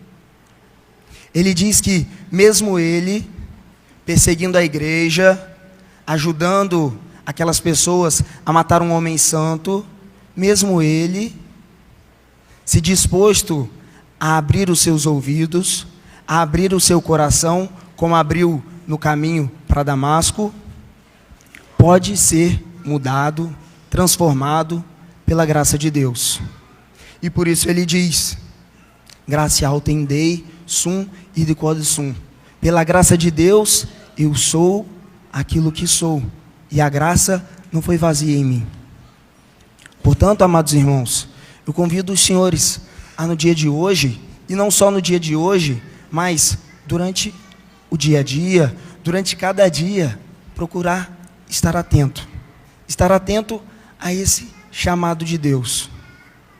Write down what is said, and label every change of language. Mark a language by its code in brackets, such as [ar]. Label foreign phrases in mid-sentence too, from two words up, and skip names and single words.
[pt] Ele diz que, mesmo ele, perseguindo a igreja, ajudando aquelas pessoas a matar um homem santo, mesmo ele, se disposto a abrir os seus ouvidos, a abrir o seu coração, como abriu no caminho para Damasco, pode ser mudado, transformado pela graça de Deus. E por isso ele diz: [la] gracia autem Dei sum id quod sum. [pt] Pela graça de Deus, eu sou aquilo que sou. E a graça não foi vazia em mim. Portanto, amados irmãos, eu convido os senhores a no dia de hoje, e não só no dia de hoje, mas durante o dia a dia, durante cada dia, procurar estar atento a esse chamado de Deus.